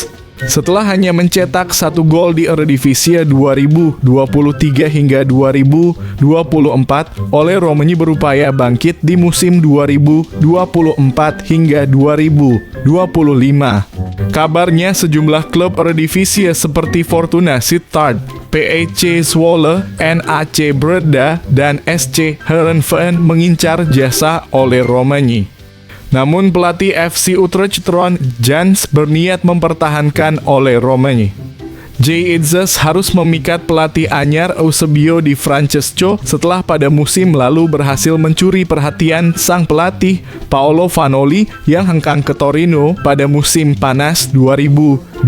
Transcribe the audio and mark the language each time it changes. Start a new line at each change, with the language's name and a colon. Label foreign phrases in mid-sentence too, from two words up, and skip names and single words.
Indonesian: Setelah hanya mencetak 1 gol di Eredivisie 2023 hingga 2024, oleh Romani berupaya bangkit di musim 2024 hingga 2025. Kabarnya sejumlah klub Eredivisie seperti Fortuna Sittard, PEC Zwolle, NAC Breda, dan SC Heerenveen mengincar jasa oleh Romani. Namun pelatih FC Utrecht Ron Jans berniat mempertahankan oleh Romani. Jay Itzes harus memikat pelatih anyar Eusebio Di Francesco setelah pada musim lalu berhasil mencuri perhatian sang pelatih Paolo Vanoli yang hengkang ke Torino pada musim panas 2024.